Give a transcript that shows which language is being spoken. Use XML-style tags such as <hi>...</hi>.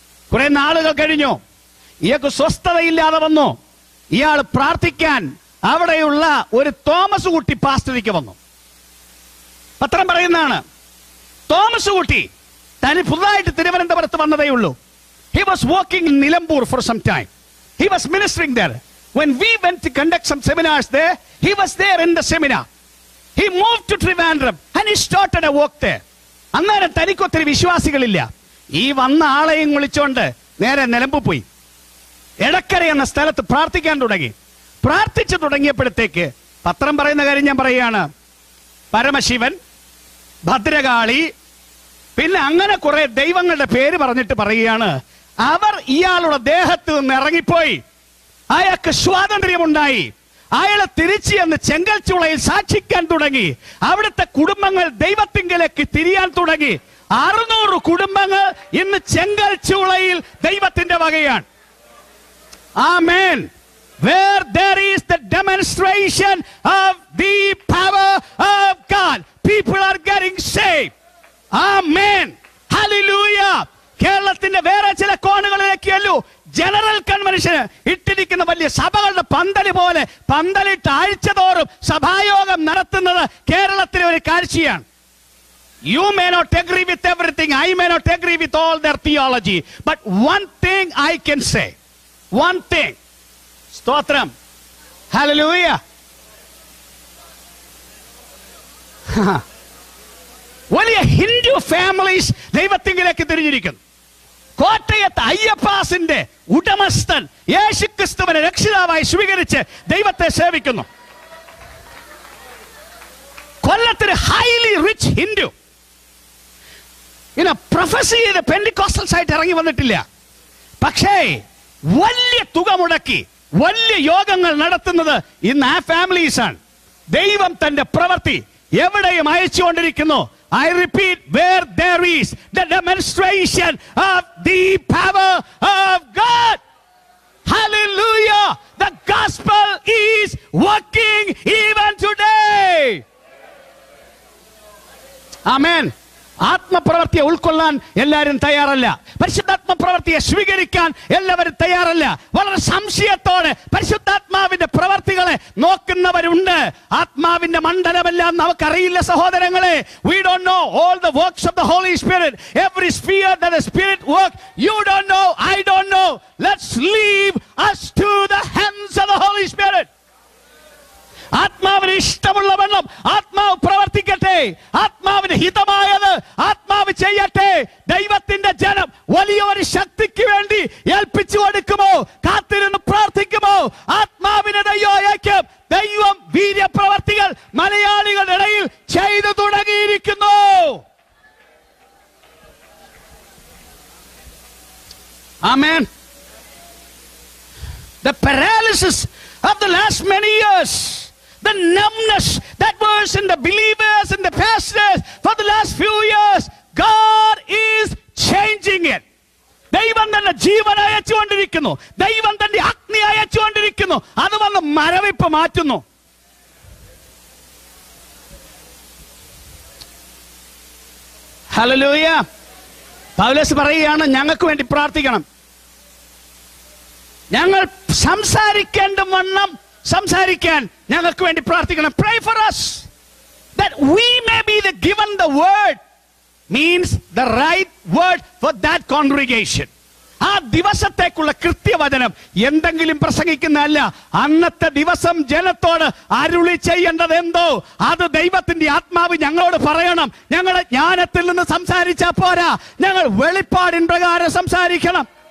<ml>കുറെ നാളുകൾ കഴിഞ്ഞു, ഇയാൾക്ക് സ്വസ്ഥതയില്ലാതെ വന്നു. ഇയാൾ പ്രാർത്ഥിക്കാൻ അവിടെയുള്ള ഒരു തോമസ് കുട്ടി പാസ്റ്ററിക്ക് വന്നു. പത്രം പറയുന്നതാണ്, തോമസ് കുട്ടി തനി പുതുതായിട്ട് തിരുവനന്തപുരത്ത് വന്നതേ ഉള്ളൂ.</ml> <en>He was working in Nilambur for some time. He was ministering there. When we went to conduct some seminars there, he was there in the seminar. He moved to Trivandrum and he started a work there.</en> <ml>അന്നേരം തനിക്കൊത്തിരി വിശ്വാസികളില്ല. ഈ വന്ന ആളെയും വിളിച്ചോണ്ട് നേരെ നിലമ്പൂർ പോയി. എടക്കര എന്ന സ്ഥലത്ത് പ്രാർത്ഥിക്കാൻ തുടങ്ങി. പ്രാർത്ഥിച്ചു തുടങ്ങിയപ്പോഴത്തേക്ക് പത്രം പറയുന്ന കാര്യം ഞാൻ പറയുകയാണ്, പരമശിവൻ, ഭദ്രകാളി, പിന്നെ അങ്ങനെ കുറെ ദൈവങ്ങളുടെ പേര് പറഞ്ഞിട്ട് പറയുകയാണ്, അവർ ഇയാളുടെ ദേഹത്ത് നിന്ന് ഇറങ്ങിപ്പോയി. അയാൾക്ക് സ്വാതന്ത്ര്യമുണ്ടായി. അയാളെ തിരിച്ച് എന്ന് ചെങ്കൽച്ചുളയിൽ സാക്ഷിക്കാൻ തുടങ്ങി. അവിടുത്തെ കുടുംബങ്ങൾ ദൈവത്തിങ്കലേക്ക് തിരിയാൻ തുടങ്ങി. 600 കുടുംബങ്ങൾ ഇന്ന് ചെങ്കൽച്ചുളയിൽ ദൈവത്തിന്റെ വകയാണ്. ആമേൻ.</ml> <en>Where there is the demonstration of the power of God, people are getting saved. Amen. Hallelujah.</en> <ml>കേരളത്തിന്റെ വേറെ ചില കോണുകളിലേക്കല്ലോ ജനറൽ കൺവെൻഷന് ഇട്ടിരിക്കുന്ന വലിയ സഭകളുടെ പന്തല് പോലെ പന്തലിട്ട് ആഴ്ചതോറും സഭായോഗം നടത്തുന്നത് കേരളത്തിലെ ഒരു കാഴ്ചയാണ്.</ml> <en>You may not agree with everything. I may not agree with all their theology. But one thing I can say. One thing.</en> <ml>സ്തോത്രം.</ml> <en>Hallelujah.</en> <ml>വലിയ ഹിന്ദു ഫാമിലീസ് ദൈവത്തിങ്കിലേക്ക് തിരിഞ്ഞിരിക്കുന്നു. കോട്ടയത്ത് അയ്യപ്പാസിന്റെ ഉടമസ്ഥൻ യേശുക്രിസ്തുവിനെ രക്ഷിതാവായി സ്വീകരിച്ച് ദൈവത്തെ സേവിക്കുന്നു. കൊല്ലത്തിന്</ml> <en>highly rich</en> <ml>ഹിന്ദു പ്രൊഫസി ചെയ്ത് പെന്റിക്കോസ്റ്റൽസ് ആയിട്ട് ഇറങ്ങി വന്നിട്ടില്ല. പക്ഷേ വലിയ തുക മുടക്കി വലിയ യോഗങ്ങൾ നടത്തുന്നത് ഇന്ന് ആ ഫാമിലീസ് ആണ്. ദൈവം തന്റെ പ്രവൃത്തി എവിടെയും അയച്ചുകൊണ്ടിരിക്കുന്നു.</ml> <en>I repeat, where there is the demonstration of the power of God. Hallelujah. The gospel is working even today. Amen.</en> <ml>ആത്മപ്രവൃത്തിയെ ഉൾക്കൊള്ളാൻ എല്ലാവരും തയ്യാറല്ല. പരിശുദ്ധാത്മ പ്രവൃത്തിയെ സ്വീകരിക്കാൻ എല്ലാവരും തയ്യാറല്ല. വളരെ സംശയത്തോടെ പരിശുദ്ധാത്മാവിന്റെ പ്രവർത്തികളെ നോക്കുന്നവരുണ്ട്. ആത്മാവിന്റെ മണ്ഡലമെല്ലാം നമുക്കറിയില്ല സഹോദരങ്ങളെ.</ml> <en>We don't know all the works of the Holy Spirit. Every sphere that the Spirit works, you don't know, I don't know. Let's leave us to the hands of the Holy Spirit.</en> <ml>ആത്മാവിന് ഇഷ്ടമുള്ള വണ്ണം ആത്മാവ് പ്രവർത്തിക്കട്ടെ. ആത്മാവിന് ഹിതമായത് ആത്മാവ് ചെയ്യട്ടെ. ദൈവത്തിന്റെ ജനം വലിയൊരു ശക്തിക്ക് വേണ്ടി ഏൽപ്പിച്ചു കൊടുക്കുമോ? കാത്തിരുന്ന് പ്രാർത്ഥിക്കുമോ? ആത്മാവിനെ ദൈവം അയക്കും. ദൈവം വീര്യപ്രവർത്തികൾ മലയാളികളുടെ ഇടയിൽ ചെയ്തു തുടങ്ങിയിരിക്കുന്നു.</ml> <en>Amen. The paralysis of the last many years, the numbness that was in the believers and the pastors for the last few years, God is changing it.</en> <ml>ദൈവം തന്നെ ജീവൻ അയച്ചുകൊണ്ടിരിക്കുന്നു. ദൈവം തന്റെ അഗ്നി അയച്ചുകൊണ്ടിരിക്കുന്നു. അത് വന്ന് മരവിപ്പ് മാറ്റുന്നു. ഹല്ലേലൂയ. പൗലോസ് പറയുകയാണ്, ഞങ്ങൾക്ക് വേണ്ടി പ്രാർത്ഥിക്കണം. ഞങ്ങൾ സംസാരിക്കേണ്ട വണ്ണം സംസാരിക്കാൻ ഞങ്ങൾക്ക് വേണ്ടി പ്രാർത്ഥിക്കണം.</ml> <en>Pray for us that we may be given the word, means the right word for that congregation.</en> <ml>ആ ദിവസത്തേക്കുള്ള കൃത്യവചനം എന്തെങ്കിലും പ്രസംഗിക്കുന്നതല്ല. അന്നത്തെ ദിവസം ജനത്തോട് അരുളി ചെയ്യേണ്ടത് എന്തോ അത് ദൈവത്തിന്റെ ആത്മാവ് ഞങ്ങളോട് പറയണം. ഞങ്ങളുടെ ജ്ഞാനത്തിൽ നിന്ന് സംസാരിച്ചാൽ പോരാ, ഞങ്ങൾ വെളിപ്പാടിൻ പ്രകാരം സംസാരിക്കണം.</ml>